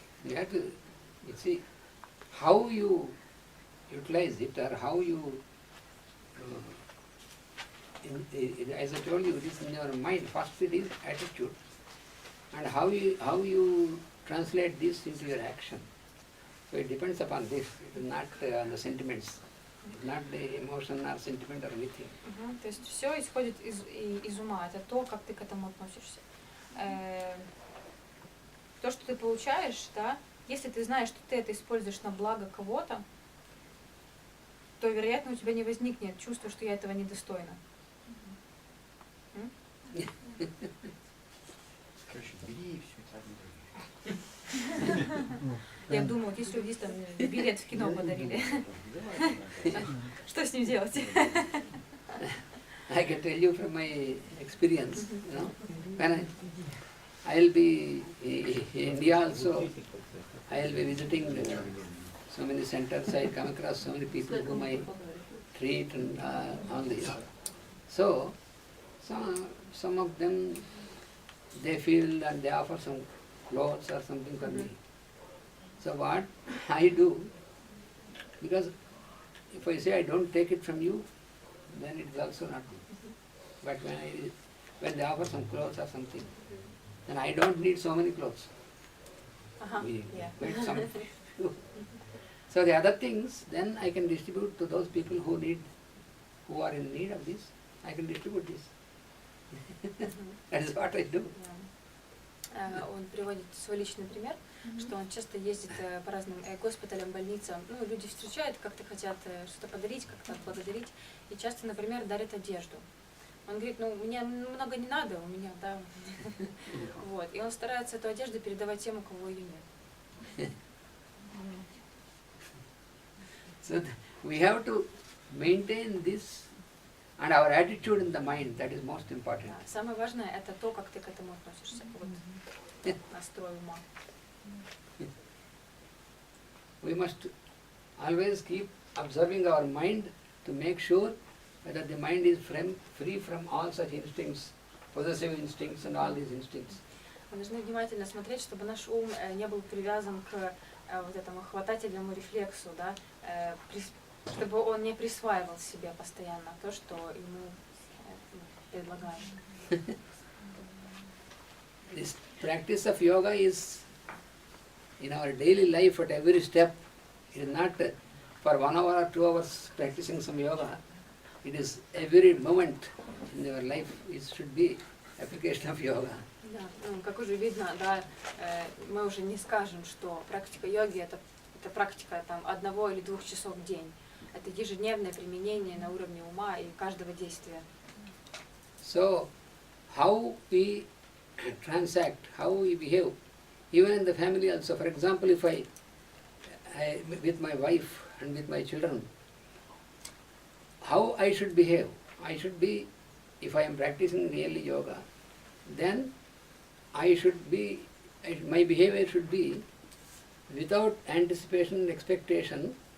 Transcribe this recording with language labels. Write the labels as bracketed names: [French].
[English] You have to, you see, how you utilize it or how you, as I told you, it is in your mind. First it is attitude, and how you translate this into your action. So it depends upon this. It is not on the sentiments. It is not the emotion or sentiment or anything. [Russian] То есть все исходит из ума. Это то, как ты к этому относишься. то, что ты получаешь, да, если ты знаешь, что ты это используешь на благо кого-то, то, вероятно, у тебя не возникнет чувство, что я этого недостойна. Короче, бери и все, так не бери. Я думаю, вот если люди там билет в кино подарили, что с ним делать? [English] I can tell you from my experience, you know, when I'll be in India also, I'll be visiting so many centers, I come across so many people whom I treat and all this. So, some of them, they feel and they offer some clothes or something for me. So what I do, because if I say I don't take it from you, then it is also not good. But when they offer some clothes or something, then I don't need so many clothes. We Yeah. get some few. So the other things, then I can distribute to those people who are in need of this. I can distribute this. That is what I do. [Russian] Он приводит свой личный пример, что он часто ездит по разным госпиталям, больницам. Ну, люди встречают, как-то хотят что-то подарить, как-то отблагодарить. И часто, например, дарят одежду. Он говорит, ну, мне много не надо, у меня, да. Вот. И он старается эту одежду передавать тем, у кого ее нет. [English] So we have to maintain this and our attitude in the mind, that is most important. [Russian] Да. Самое важное — это то, как ты к этому относишься. Вот. Настрой ума. [English] We must always keep observing our mind to make sure that the mind is free from all such instincts, possessive instincts and all these instincts. [Russian] Мы должны внимательно смотреть, чтобы наш ум не был привязан к вот этому хватательному рефлексу, да, чтобы он не присваивал себе постоянно то, что ему предлагают. [English] This practice of yoga is in our daily life at every step. It is not for 1 hour or 2 hours practicing some yoga. It is every moment in your life. It should be application of yoga. [Russian] Да, ну, как уже видно, да, мы уже не скажем, что практика йоги это практика там 1 или 2 часов в день. Это ежедневное применение на уровне ума и каждого действия. [English] So, how we transact, how we behave, even in the family also. For example, if I with my wife and with my children, how I should behave? I should be, if I am practicing really yoga, then I should be, my behavior should be without anticipation and expectation.